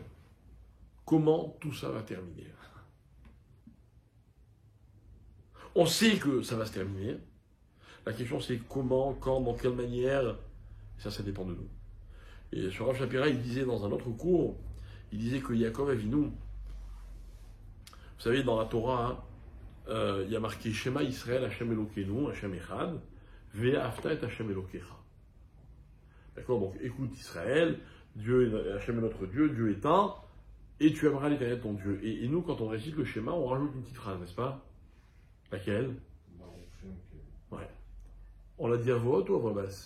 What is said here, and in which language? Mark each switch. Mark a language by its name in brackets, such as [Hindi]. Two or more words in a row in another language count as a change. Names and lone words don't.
[French] Comment tout ça va terminer? On sait que ça va se terminer. La question c'est comment, quand, dans quelle manière. Ça dépend de nous. Et sur Rav Shapira, il disait dans un autre cours, il disait que Yaakov Avinu, vous savez, dans la Torah, il y a marqué [Hebrew] שמע ישראל, השם אלוקינו, השם אחד, ואהבת את השם אלוקיך. [French] D'accord, donc écoute Israël, Dieu, Hashem est notre Dieu, Dieu est un, et tu aimeras l'Éternel ton Dieu. Et nous, quand on récite le schéma, on rajoute une petite phrase, n'est-ce pas? Laquelle? Ouais. On l'a dit à voix haute ou à voix basse?